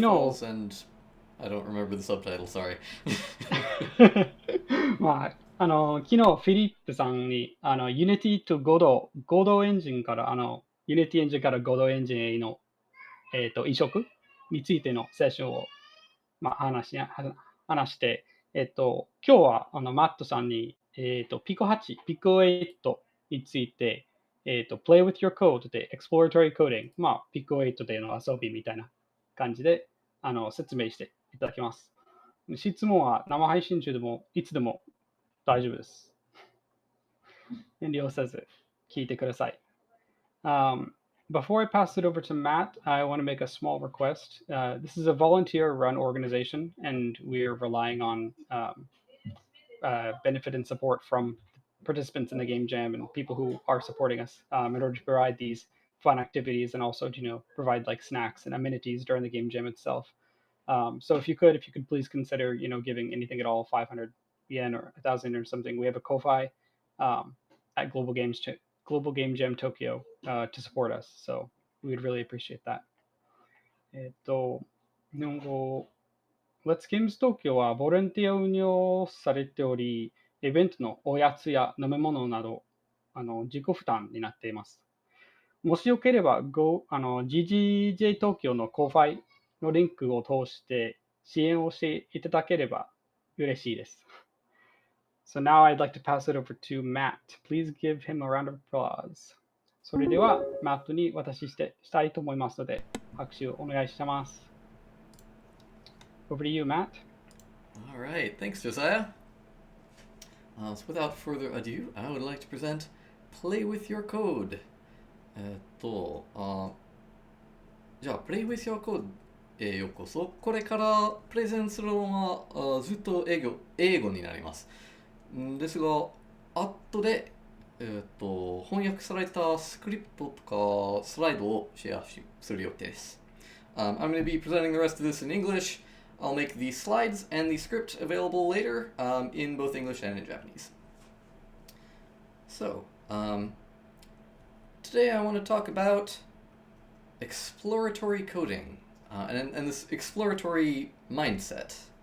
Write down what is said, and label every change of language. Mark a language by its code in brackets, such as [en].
[en] Pitfalls and I don't remember the subtitle. Sorry. [ja] 昨日フィリップさんにUnity to GodotエンジンからUnity エンジンから Godot エンジンへの、移植についてのセッションを、話して、今日はマットさんに、ピコ8、ピコ8について、Play with your code で Exploratory Coding、ピコ8での遊びみたいな感じで説明していただきます。質問は生配信中でもいつでも大丈夫です。遠慮せず聞いてください。 [en] Before I pass it over to Matt, I want to make a small request. This is a volunteer run organization, and we're relying on benefit and support from participants in the game jam and people who are supporting us in order to provide these fun activities and also to provide like snacks and amenities during the game jam itself. So if you could please consider giving anything at all, 500 yen or 1,000 or something. We have a Ko-fi at Global Game Jam Tokyo to support us. So we would really appreciate that. [ja] 日本語 Let's Games Tokyo はボランティア運用されており、イベントのおやつや飲み物など自己負担になっています。もしよければ、GGJ 東京のコーファイのリンクを通して支援をしていただければ嬉しいです。 [en] So now I'd like to pass it over to Matt. Please give him a round of applause. [ja] それでは、マットに渡したいと思いますので、拍手をお願いします。 [en] Over to you, Matt. All right. Thanks, Josiah. So without further ado, I would like to present Play with Your Code. [ja] じゃあ Play with Your Code へようこそ。これからプレゼンするのはずっと英語になります。ですが、後で、翻訳されたスクリプトとかスライドをシェアする予定です。 [en] I'm going to be presenting the rest of this in English. I'll make the slides and the script available later in both English and in Japanese. So, today I want to talk about exploratory coding and this exploratory mindset.